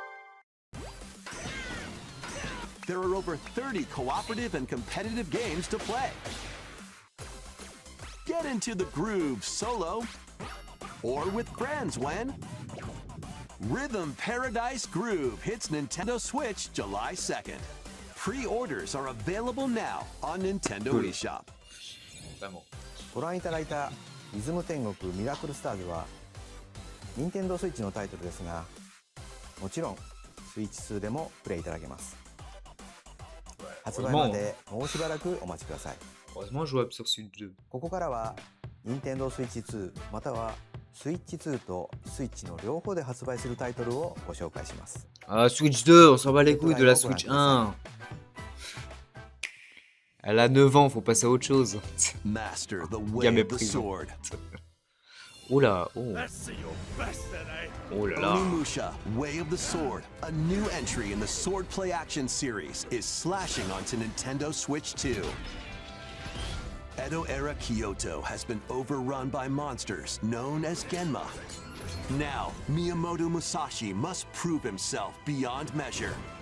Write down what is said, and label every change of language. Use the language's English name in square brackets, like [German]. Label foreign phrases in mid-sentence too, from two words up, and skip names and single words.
[English] There are over 30 cooperative and competitive games to play. Get into the groove solo or with friends when Rhythm Paradise Groove hits Nintendo Switch July 2nd. Pre-orders are available now on Nintendo eShop. [Japanese] ご覧いただいたリズム天国ミラクルスターズは任天堂スイッチのタイトルですが、もちろんスイッチ2でもプレイいただけます。発売までもうしばらくお待ちください。 [French] Heureusement jouable sur Switch 2. [Japanese] ここからは任天堂スイッチ2またはスイッチ2とスイッチの両方で発売するタイトルをご紹介します。 [French] Ah, Switch 2, on s'en bat les couilles de la Switch 1. Elle a 9 ans, faut passer à autre chose. [English] Master the [French] Il y [English] way [French] a mes [English] of the [French] prisons. [English] sword. [French] Oh là, oh. Oh là là. [English] Onimusha, Way of the Sword, a new entry in the Sword Play Action series, is slashing onto Nintendo Switch 2. Edo-era Kyoto has been overrun by monsters known as Genma. Now, Miyamoto Musashi must prove himself beyond measure.